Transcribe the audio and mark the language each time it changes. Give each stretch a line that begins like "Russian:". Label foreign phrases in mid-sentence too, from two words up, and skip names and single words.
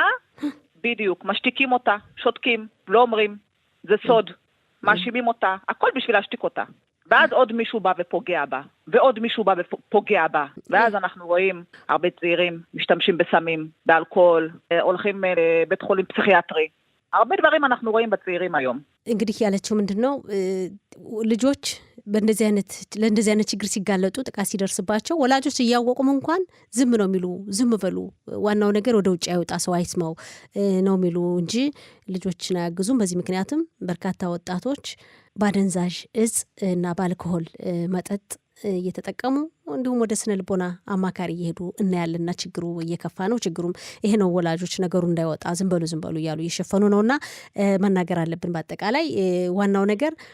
Hebrew: בדיוק, משתיקים אותה, שותקים, לא אומרים, זה סוד, מאשימים אותה, הכל בשביל להשתיק אותה. ואז עוד מישהו בא ופוגע בה, ועוד מישהו בא ופוגע בה. ואז אנחנו רואים הרבה צעירים משתמשים בסמים, באלכוהול, הולכים לבית חולים פסיכיאטרי. הרבה דברים אנחנו רואים בצעירים היום.
Amharic: እንግዲህ ያለችው ምንድነው ልጆች ለእንደዚህ አይነት ችግር ሲጋለጡ ጥቃት ሲደርስባቸው ወላጆች እያወቁም እንኳን ዝም ነው የሚሉ ዝም በሉ ዋናው ነገር ወደ ውጭ አይወጣ ሰው አይስማው ነው የሚሉ እንጂ ልጆችን አያግዙም በዚህ ምክንያትም በርካታ ወጣቶች ባደንዛዥ እጽ እና በአልኮሆል መጠጥ እየተጠቀሙ እንዲሁም ወደ ስነ ልቦና አማካሪ እየሄዱ እናያለና ችግሩ እየከፋ ነው ችግሩም ይሄ ነው ወላጆች ነገሩ እንዳይወጣ ዝም በሉ እያሉ እየሸፈኑ ነውና መናገር አለብን በአጠቃላይ ዋናው ነገር